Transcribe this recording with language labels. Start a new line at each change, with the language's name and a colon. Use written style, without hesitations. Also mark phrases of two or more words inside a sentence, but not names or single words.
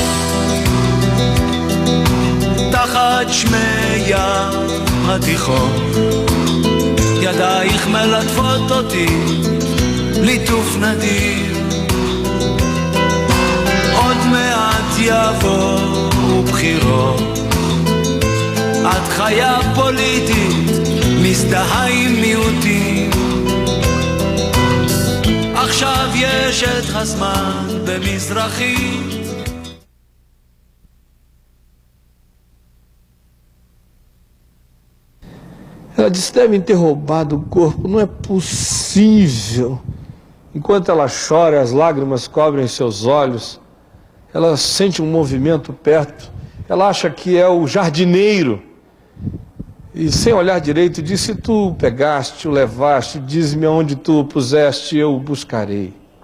Hebrew: תחת שמי ים התיכון, ידייך מלטפות אותי ליטוף נדיר, עוד מעט יבואו בחירות, את חיה פוליטית מזדהה עם מיעוטים, עכשיו יש את הזמן במזרחית.
Portuguese: Ela disse, devem ter roubado o corpo, não é possível. Enquanto ela chora, as lágrimas cobrem seus olhos, ela sente um movimento perto, ela acha que é o jardineiro, e sem olhar direito diz, se tu pegaste, o levaste, diz-me aonde tu o puseste, eu o buscarei.